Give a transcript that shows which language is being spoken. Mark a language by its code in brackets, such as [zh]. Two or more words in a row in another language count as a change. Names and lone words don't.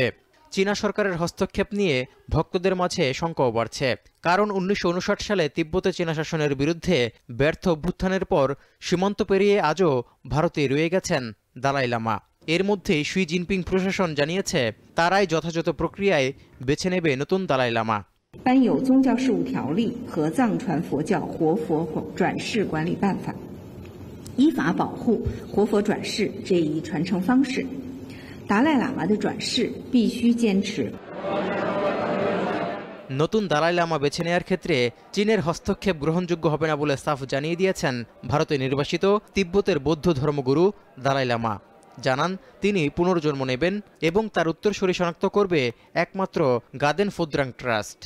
[bn] চীনা সরকারের হস্তক্ষেপ নিয়ে ভক্তদের মাঝে শঙ্কাও বাড়ছে, কারণ 1959 সালে তিব্বতে চীনা শাসনের বিরুদ্ধে ব্যর্থ অভ্যুত্থানের পর সীমান্ত পেরিয়ে আজও ভারতে রয়ে গেছেন দালাই লামা। এর মধ্যেই শি জিনপিং প্রশাসন জানিয়েছে, তারাই যথাযথ প্রক্রিয়ায় বেছে নেবে নতুন দালাই লামা। [zh] 颁有宗教事务条例和藏传佛教活佛转世管理办法，依法保护活佛转世这一传承方式。达赖喇嘛的转世必须坚持。 [bn] নতুন দালাই লামা বেছে নেওয়ার ক্ষেত্রে চীনের হস্তক্ষেপ গ্রহণযোগ্য হবে না বলে সাফ জানিয়ে দিয়েছেন ভারতে নির্বাসিত তিব্বতের বৌদ্ধ ধর্মগুরু দালাই লামা। জানান, তিনি পুনর্জন্ম নেবেন এবং তার উত্তরসূরি শনাক্ত করবে একমাত্র গাদেন ফোদ্রাং ট্রাস্ট।